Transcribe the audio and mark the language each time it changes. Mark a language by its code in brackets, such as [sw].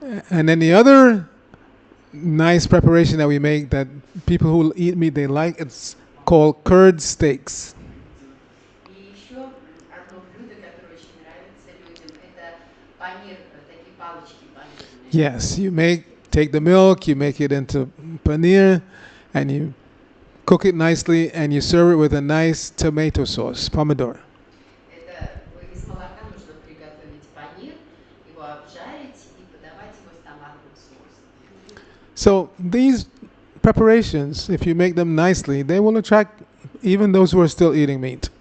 [en] And then the other nice preparation that we make that people who eat meat they like, it's called curd steaks. [ru] И еще одно блюдо, которое очень нравится людям, это панир, такие палочки панирные. [en] Yes, take the milk, you make it into paneer, and you cook it nicely, and you serve it with a nice tomato sauce, pomodoro. [ru] Это из молока нужно приготовить панир, его обжарить и подавать его с томатным соусом. [en] So these preparations, if you make them nicely, they will attract even those who are still eating meat.